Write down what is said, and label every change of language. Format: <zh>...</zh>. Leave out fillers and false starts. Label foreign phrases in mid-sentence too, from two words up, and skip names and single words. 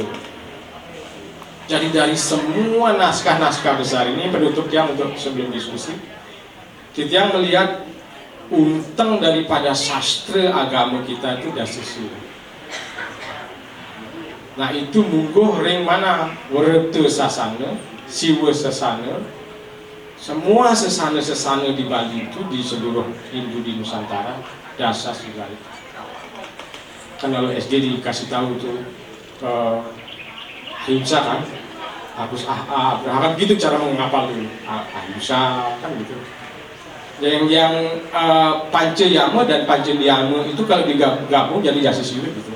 <id>Jadi dari semua naskah-naskah besar ini penutupnya untuk sebelum diskusi, kita melihat unteng daripada sastra agama kita itu Dasa Sila. Nah itu</id> <ban>mungguh ring mana</ban> <id>Werta Sasana, Siwa Sasana, semua sesana-sesana di Bali itu di seluruh Hindu di Nusantara Dasa Sila. Kan kalau SD dikasih tahu tuh ahimsa kan, harus kan gitu cara menghafal dulu ahimsa kan gitu. Yang Pancayama dan Pancayama itu kalau digabung jadi Dasa Sila gitu.</id>